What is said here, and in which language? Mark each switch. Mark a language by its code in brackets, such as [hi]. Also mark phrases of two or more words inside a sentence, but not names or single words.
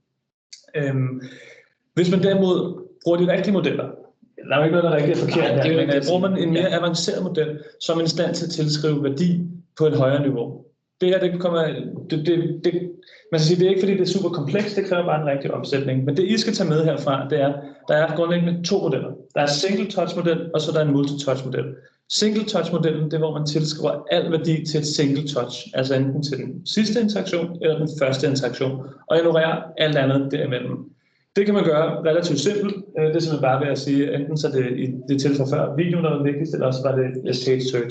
[da] Hvis man derimod bruger de rigtige modeller, der er jo ikke noget, der er rigtig forkert her, men bruger man en mere avanceret model, så er man i stand til at tilskrive værdi på et højere niveau. Det her, man skal sige, det er ikke fordi, det er super komplekst, det kræver bare en rigtig omsætning. Men det, I skal tage med herfra, det er, der er grundlæggende 2 modeller. Der er [en] single touch [da] model, og så der er en multi-touch model. [en] Single touch [da] modellen, det er, hvor man tilskriver al værdi til et single touch, altså enten til den sidste interaktion eller den første interaktion, og ignorerer alt andet derimellem. Det kan man gøre relativt simpelt. Det er simpelthen bare ved at sige, enten så det i det tilfælde før videoen, der var vigtigst, eller også var det [en] paid search.